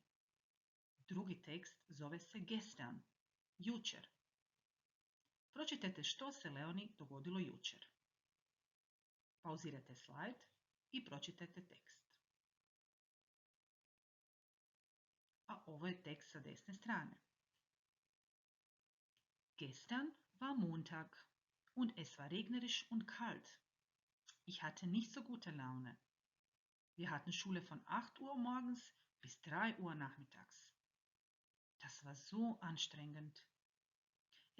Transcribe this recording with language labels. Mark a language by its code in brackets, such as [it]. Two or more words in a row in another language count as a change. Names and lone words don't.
[hr] Drugi tekst zove se Gestern, jučer. Pročitajte što se Leonie dogodilo jučer. Pauzirajte slajd i pročitajte tekst. A ovo je tekst sa desne strane. [de] Gestern war Montag und es war regnerisch und kalt. Ich hatte nicht so gute Laune. Wir hatten Schule von 8 Uhr morgens bis 3 Uhr nachmittags. Das war so anstrengend.